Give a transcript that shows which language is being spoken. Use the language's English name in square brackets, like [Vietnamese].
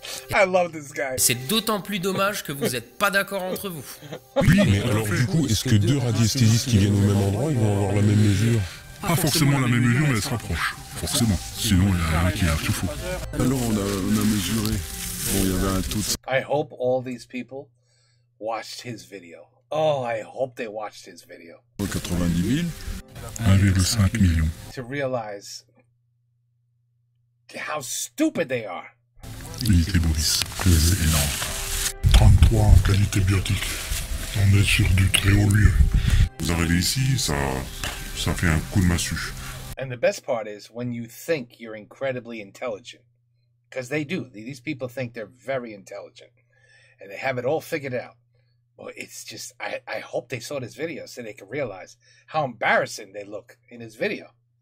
[English] I love this guy. [French] C'est d'autant plus dommage que vous n'êtes pas d'accord entre vous. Oui, mais alors du coup, est-ce que deux radiesthésistes qui viennent au même endroit, ils vont avoir la même mesure? Pas forcément la même mesure, mais elle se rapproche. Forcément. Sinon, il y en a un qui a tout faux. Alors on a mesuré. Bon, il y avait un taux de... [English] I hope all these people watched his video. Oh, I hope they watched his video. [French] 90 000. 1,5 million. [English] To realize how stupid they are. [French] Unité Boris, c'est énorme. 33 en qualité biotique. On est sur du très haut lieu. Vous arrivez ici, ça fait un coup de massue. [English] And the best part is when you think you're incredibly intelligent. Because they do. These people think they're very intelligent. And they have it all figured out. But it's just, I hope they saw this video so they can realize how embarrassing they look in this video.